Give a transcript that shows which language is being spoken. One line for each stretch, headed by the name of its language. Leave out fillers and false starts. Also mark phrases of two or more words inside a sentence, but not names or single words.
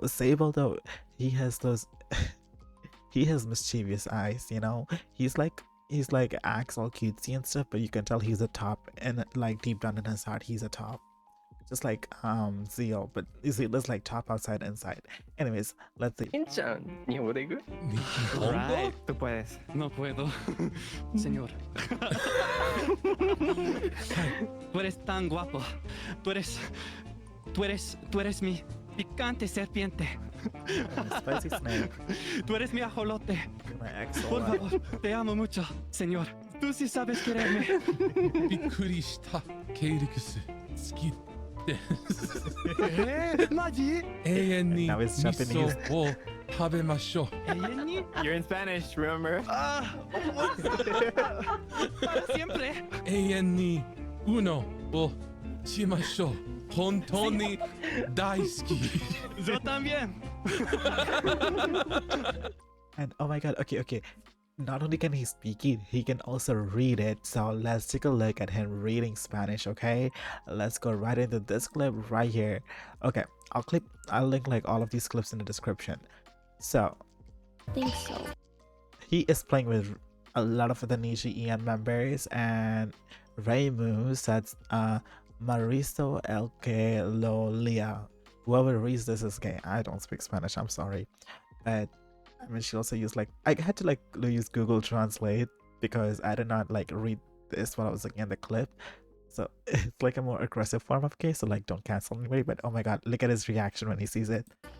English: Sable though, he has those he has mischievous eyes, you know. He's like acts all cutesy and stuff, but you can tell he's a top and like deep down in his heart he's a top. Just like Zio, but Zio is like top outside inside. Anyways, let's see. Right,
Spanish: tú puedes. No puedo, señor. Tú eres tan guapo. Tú eres mi picante serpiente.
English: Spicy snake.
Spanish: Tú eres mi ajolote.
English: My ex.
Spanish: Por favor, te amo mucho, señor. Tú sí sabes quererme.
Japanese: びっくりしたケイリクス好きマジ？永遠に
English: Now
Japanese: 味
English: it's Japanese.
Japanese: 噌を食べましょう
English: You're in Spanish, remember?
Spanish: Para siempre.
Japanese: 永遠にウノをしましょう本当に大好き
Spanish: Yo también.
English: And oh my god, okay. Not only can he speak it, he can also read it. So let's take a look at him reading Spanish, okay? Let's go right into this clip right here. Okay, I'll link like all of these clips in the description. So I think so. he is playing with a lot of the Nijisanji members, and Reimu says Maristo
Spanish: el que lo lia.
English: Whoever reads this is gay. I don't speak Spanish, I'm sorry. But I mean, she also used like, I had to like use Google Translate because I did not like read this while I was looking at the clip. So it's like a more aggressive form of gay, so like don't cancel anybody. But oh my god, look at his reaction when he sees it.